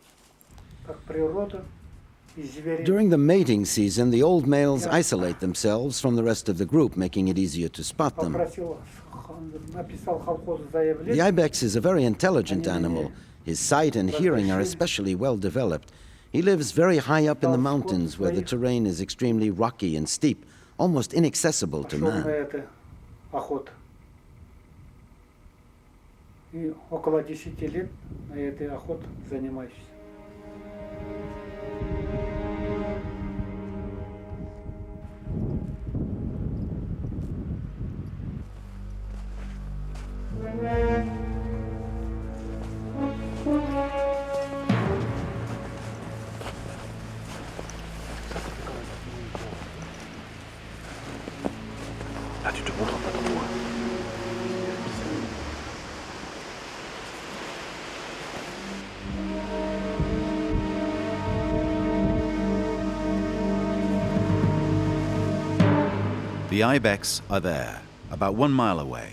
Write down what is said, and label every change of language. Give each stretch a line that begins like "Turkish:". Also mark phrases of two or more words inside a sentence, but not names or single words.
English: During the mating season, the old males isolate themselves from the rest of the group, making it easier to spot them. The IBEX is a very intelligent animal. His sight and hearing are especially well developed. He lives very high up in the mountains where the terrain is extremely rocky and steep, almost inaccessible to man.
Russian: И около 10 лет на этой охоте занимаюсь.
French: Ah, tu te montres pas trop loin.
English: The IBEX are there, about 1 mile away.